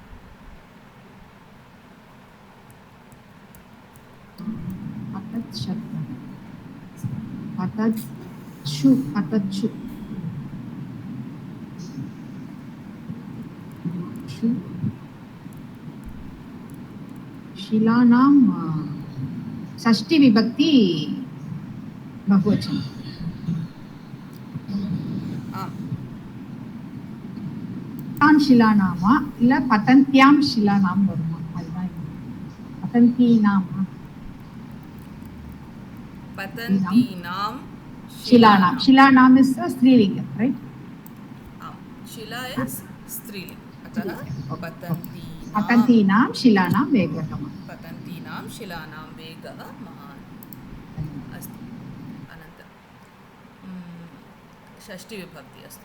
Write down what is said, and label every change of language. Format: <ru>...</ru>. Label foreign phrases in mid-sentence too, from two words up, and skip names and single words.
<sa>पतच्छु शिलानां षष्ठी विभक्ति बहुवचनं.</sa> <ta>शिलानाम இல்ல</ta> <sa>पतन्तियाम् शिलानाम</sa> <ta>வருமா? அதுதான் பதந்தீனாம்</ta> <sa>पतन्तीनां शिलानाम. शिलानाम</sa> <en>is a स्त्रीलिंगम, right? शिला is स्त्रीलिंग. अतः</en> <sa>पतन्तीनां शिलानां वेगः महान्. पतन्तीनां शिलानां वेगः महान्. अस्तु. अनन्तरं षष्ठी विभक्ति अस्तु.</sa>